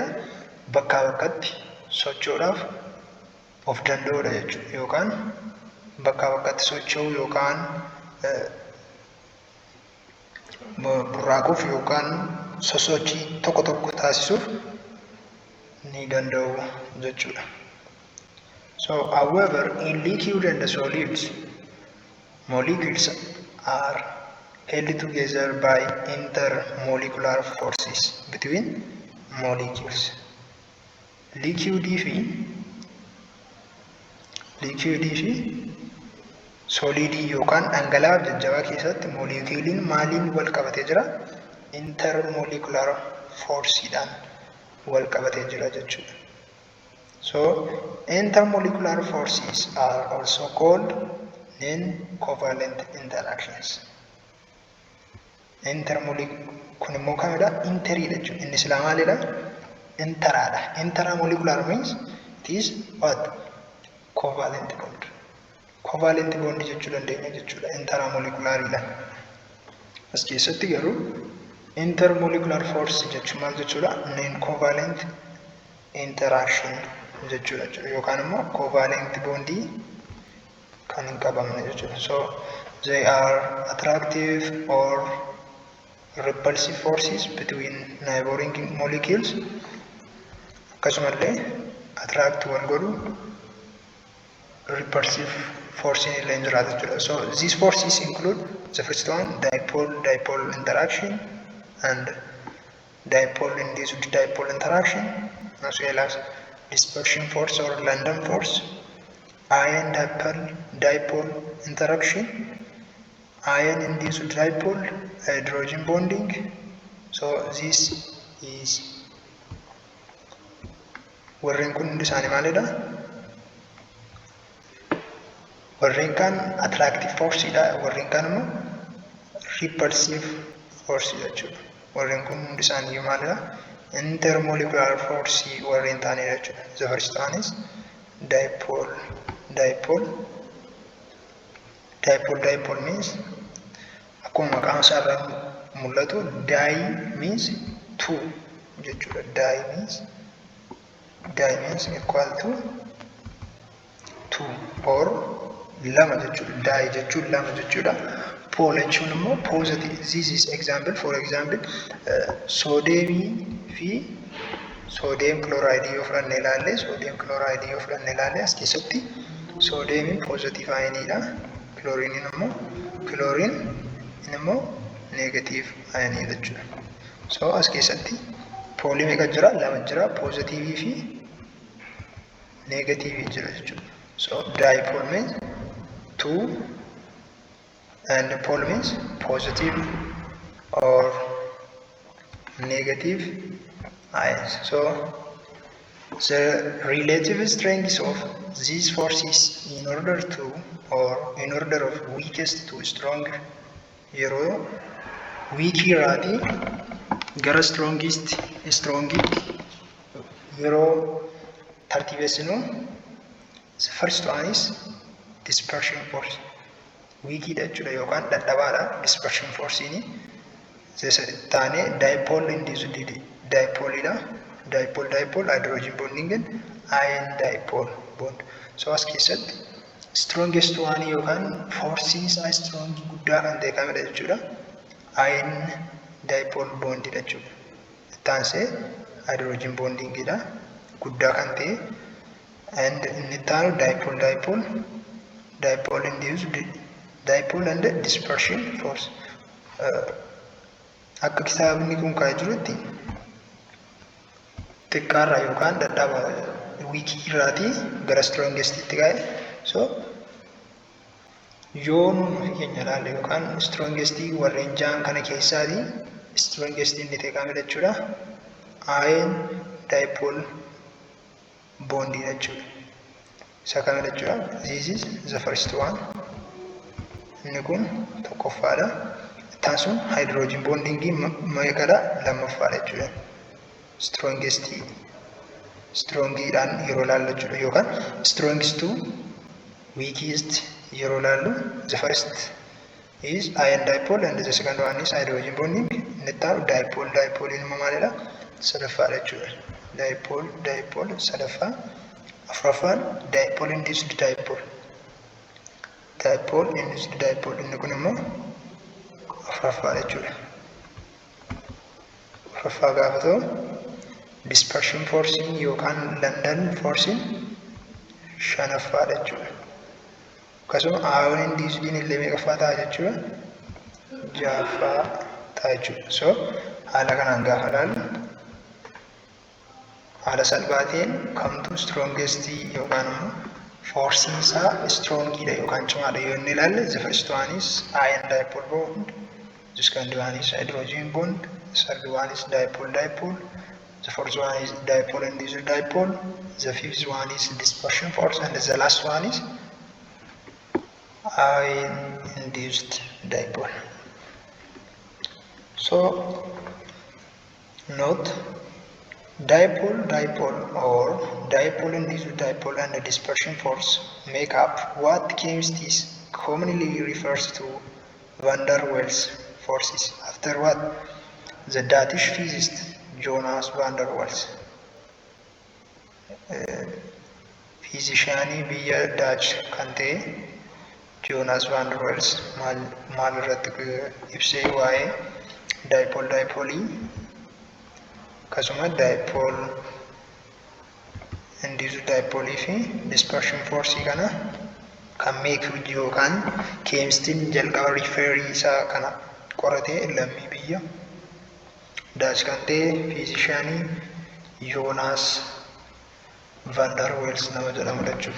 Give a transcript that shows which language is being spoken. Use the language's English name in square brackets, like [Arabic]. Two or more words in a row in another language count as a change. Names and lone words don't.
[Oromo] Bakkaa bakkatti socho'uudhaaf of danda'udha jechuudha. Yookaan bakkaa bakkatti socho'uu yookaan burraaquuf yookaan sosochii tokko tokko taasisuuf ni danda'u jechuudha. [English] So however, in liquid and solids, molecules are held together by intermolecular forces between molecules. Liquidii fi solidii [Oromo] yookaan dhangala'aa jajjabaa keessatti molecuuliin maaliin wal qabatee jira? Intermolecular forceedhaan wal qabatee jira jechuudha. [English] So intermolecular forces are also called non-covalent interactions. [Oromo] Kun immoo kamidha? Interii jechuudha. Inni silaa maalidha? Interaadha. [English] Intermolecular means it is what? Covalent bond. Covalent bond [Oromo] jechuu dandeenya jechuudha. Intermolecularidha. As keessatti garuu [English] intermolecular force [Oromo] jechuun maal jechuudha? [English] Non-covalent interaction jechuudha. [Oromo] Yookaan immoo [English] covalent bondii [Oromo] kan hin qabamne jechuudha. [English] So they are attractive or repulsive forces between neighboring molecules. [Oromo] Akkasumallee attract wal godhu [English] repulsive force [Oromo] in illee jiraata jechuudha. [English] So these forces include the first one, dipole-dipole interaction, and dipole-induced dipole interaction, as well as dispersion force or London force, ion-dipole interaction, ion-induced dipole, hydrogen bonding. So this is [Oromo] warreen kun hundi isaanii maalidha? Warreen kan [English] attractive forceidha. [Oromo] Warreen kan immoo [English] repulsive force [Oromo] jechuudha. Warreen kun hundi isaanii maalidha? [English] Intermolecular force [Oromo] warreen ta'anidha jechuudha. [English] The first one is dipole means [Oromo] akkuma maqaan isaa irraa mul'atu [English] di means two jechuudha. Di means equal to two or [Oromo] lama jechuudha. Di jechuun lama jechuudha. Pole jechuun immoo positive. [English] This is example, for example, sodium [Oromo] fi [English] sodium chloride [Oromo] yoo fudhanne ilaalle, sodium chloride yoo fudhanne ilaalle as keessatti sodium [English] positive ionidha. [Oromo] chlorine immoo [English] negative ion [Oromo] jechuudha. So as keessatti poolii meeqa jira? Lama jira, positive fi negative jira jechuudha. [English] So dipole means two and pole means positive or negative ions. So the relative strength of these forces in order of weakest to strong [Oromo] yeroo weak irraati gara strongest yeroo tartiibessinu, [English] the first one is dispersion force. [Oromo] Weakidha jechuudha yookaan dadhabaadha [English] dispersion force [Oromo] ni. Taane [English] dipole induced dipoleidha. Dipole hydrogen bonding ion dipole bond. [Oromo] So as keessatti [English] strongest one [Oromo] yookaan forcing isaa strong guddaa kan ta'e kamidha jechuudha? [English] Ion dipole bondidha [Oromo] jechuudha. Taansee [English] hydrogen bonding [Oromo] idha guddaa kan ta'e, and inni taanu [English] dipole induced dipole and dispersion force. [Oromo] Akka kitaabni kun kaa'ee jirutti xiqqaarraa yookaan dadhaba wiikii irraatii gara strongestitti kaa'e. So yoo nuti keenya ilaalle yookaan strongestii warreen ja'an kana keessaatii strongestii inni ta'e kamidha jechuudha? [English] Ion dipole bondii [Oromo] jechuudha. Isa kamidha jechuudha? [English] This is the first one. [Oromo] Inni kun tokkoffaadha. Ittaan sun [English] hydrogen bonding [Oromo] meeqadha? Lammaffaadha jechuudha. Strongiidhaan yeroo ilaallu jechuudha yookaan [English] strongest to weakest [Oromo] yeroo ilaallu, [English] the first is ion dipole and the second one is hydrogen bonding. [Oromo] Inni taanu dipole immoo maalidha? Sadaffaadha jechuudha. Dipole sadaffaa. Afuraffaan [English] dipole induced dipole. [Oromo] Inni kun immoo afuraffaadha jechuudha. Afuraffaa gaafa ta'u [English] dispersion forcing [Oromo] yookaan [English] London forcing [Oromo] shanaffaadha jechuudha. Akkasuma [English] ion induced [Oromo] illee meeqaffaa ta'a jechuudha? Ja'affaa ta'a jechuudha. So haala kanaan gaafa ilaallu haala salphaatiin kamtu strongest yookaan immoo forcing isaa strongidha yookaan cimaadha yoo inni ilaalle, [English] the first one is ion dipole bond, the second one is hydrogen bond, the third one is dipole, the fourth one is dipole induced dipole, the fifth one is dispersion force, and the last one is ion induced dipole. So note, dipole or dipole induced dipole and the dispersion force make up what chemists commonly refers to van der Waals forces, after what the Dutch physicist Jonas van der Waals, [Oromo] fiizishaanii biyya Dutch kan ta'e Jonas van der Waals maal irratti ibsee waa'ee [English] dipole akkasuma dipole induced dipole [Oromo] fi [English] dispersion force [Oromo] kana kan meeku yookaan keemistiin jalqaba riiferii isaa kana qorate lammii biyya Dutch kan ta'e fiizishaanii Jonas van der Waals nama jedhamudha jechuudha.